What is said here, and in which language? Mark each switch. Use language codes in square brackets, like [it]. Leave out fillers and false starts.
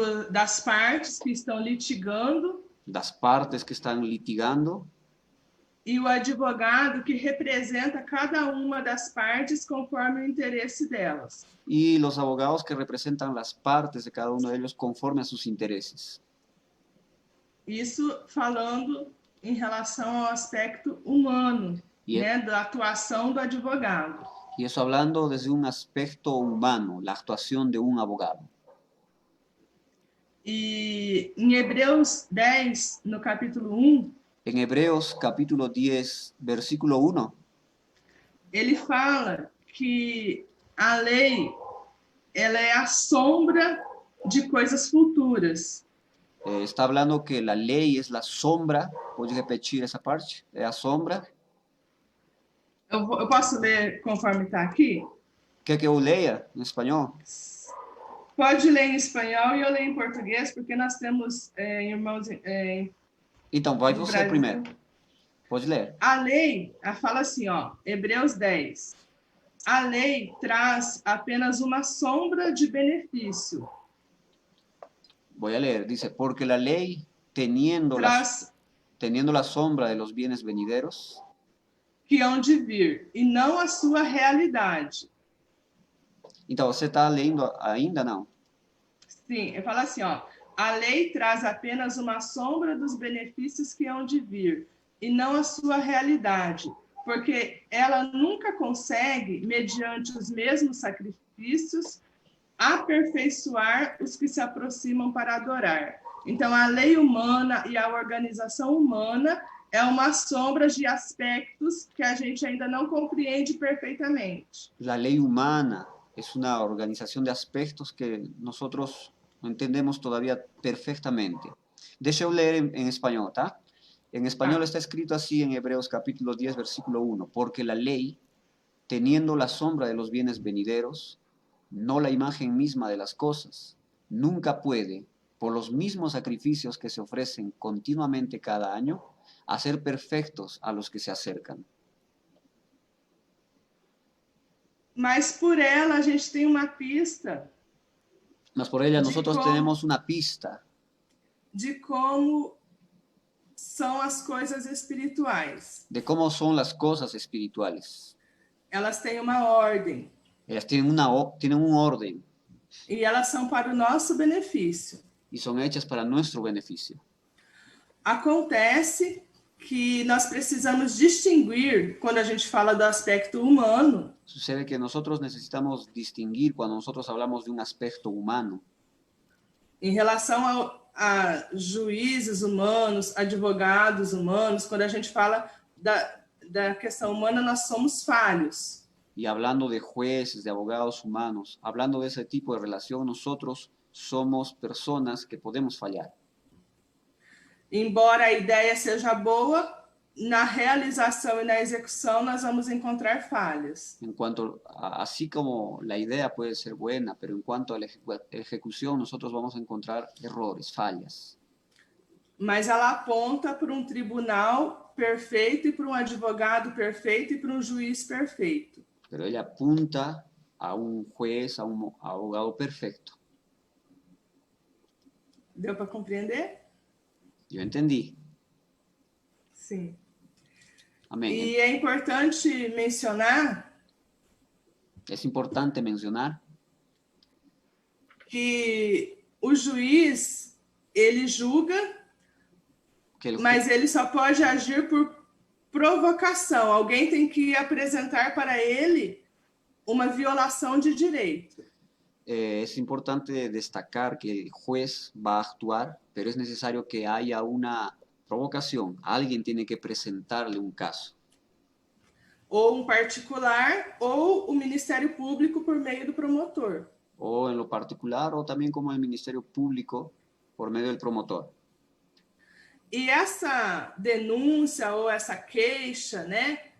[pt] das partes que estão litigando, [es] das partes que están litigando, [pt] e o advogado que representa cada uma das partes conforme o interesse delas. [es] Y los abogados que representan las partes de cada uno de ellos conforme a sus intereses. [pt] Isso falando em relação ao aspecto humano, né, da atuação do advogado. [es] Y eso hablando desde un aspecto humano, la actuación de un abogado. [pt] E em Hebreus 10, no capítulo 1, [es] en Hebreos capítulo 10, versículo 1, [pt] ele fala que a lei ela é a sombra de coisas futuras. [es] Está hablando que la ley es la sombra. ¿Puedes repetir esa parte? ¿Es la sombra? [pt] Eu posso ler conforme está aqui? Quer que eu leia em espanhol? Pode ler em espanhol e eu leio em português, porque nós temos irmãos então, vai você Brasil. Primeiro. Pode ler. A lei, fala assim, ó, Hebreus 10. A lei traz apenas uma sombra de benefício. [es] Voy a leer. Dice, porque la ley, teniendo la sombra de los bienes venideros, [pt] que hão de vir, e não a sua realidade. Então, você está lendo ainda, não? Sim, eu falo assim, ó, a lei traz apenas uma sombra dos benefícios que hão de vir, e não a sua realidade, porque ela nunca consegue, mediante os mesmos sacrifícios, aperfeiçoar os que se aproximam para adorar. Então, a lei humana e a organização humana é uma sombra de aspectos que a gente ainda não compreende perfeitamente. A lei humana é uma organização de aspectos que nós não entendemos [es] todavía perfectamente. [pt] Deixa eu ler em espanhol, tá? [es] En español está escrito así en Hebreos capítulo 10, versículo 1, porque la ley, teniendo la sombra de los bienes venideros, no la imagen misma de las cosas, nunca puede, por los mismos sacrificios que se ofrecen continuamente cada año, hacer perfectos a los que se acercan. [pt] Mas por ela a gente tem uma pista. [es] Mas por ella nosotros tenemos una pista. [pt] De como são as coisas espirituais. [es] De cómo son las cosas espirituales. [pt] Elas têm uma ordem. [es] Ellas tienen un orden. [pt] E elas são para o nosso benefício. [es] y son hechas para nuestro beneficio. [pt] Acontece que nós precisamos distinguir, quando a gente fala do aspecto humano, [es] Sucede que nosotros necesitamos distinguir cuando nosotros hablamos de un aspecto humano [pt] em relação a juízes humanos, advogados humanos, quando a gente fala da questão humana, nós somos falhos. [es] y hablando de jueces, de abogados humanos, hablando de ese tipo de relación, nosotros somos personas que podemos fallar. [pt] Embora a ideia seja boa, na realização e na execução nós vamos encontrar falhas. [es] En cuanto, así como la idea puede ser buena, pero en cuanto a la ejecución, nosotros vamos a encontrar errores, fallas. [pt] Mas ela aponta para um tribunal perfeito e para um advogado perfeito e para um juiz perfeito. [es] Pero ella apunta a un juez, a un abogado perfecto. [pt] Deu para compreender? [es] Yo entendí. [pt] Sim. [es] Amén. [pt] E é importante mencionar [es] Es importante mencionar [pt] que o juiz, ele julga, [es] que el [pt] mas ele só pode agir por provocação. Alguém tem que apresentar para ele uma violação de direito. [es] es importante destacar que el juez va a actuar, pero es necesario que haya una provocación. Alguien tiene que presentarle un caso. [pt] Ou um particular, ou o Ministério Público por meio do promotor. [es] O en lo particular, o también como el Ministerio Público por medio del promotor. [pt] E essa denúncia ou essa queixa, né?